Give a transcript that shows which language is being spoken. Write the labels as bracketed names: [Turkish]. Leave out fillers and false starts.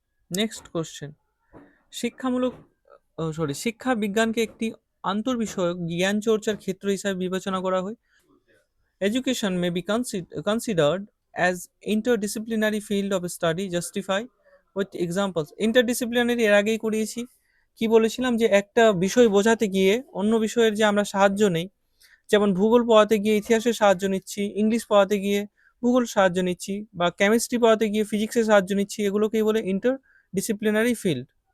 [Bangla] Next question, শিক্ষামূলক শিক্ষা বিজ্ঞানকে একটি আন্তর্বিষয়ক জ্ঞান চর্চার ক্ষেত্র হিসাবে বিবেচনা করা হয়। [English] Education may be considered as interdisciplinary field of study justify with examples. [Bangla] Interdisciplinary এর আগেই করিয়েছি। কি বলেছিলাম যে একটা বিষয় বোঝাতে গিয়ে অন্য বিষয়ের যে আমরা সাহায্য নেই, যেমন ভূগোল পড়াতে গিয়ে ইতিহাসের সাহায্য নিচ্ছি, ইংলিশ পড়াতে গিয়ে ভূগোল সাহায্য নিচ্ছি, বা কেমিস্ট্রি পড়াতে গিয়ে ফিজিক্সের সাহায্য নিচ্ছি, এগুলোকেই বলে ইন্টারডিসিপ্লিনারি ফিল্ড।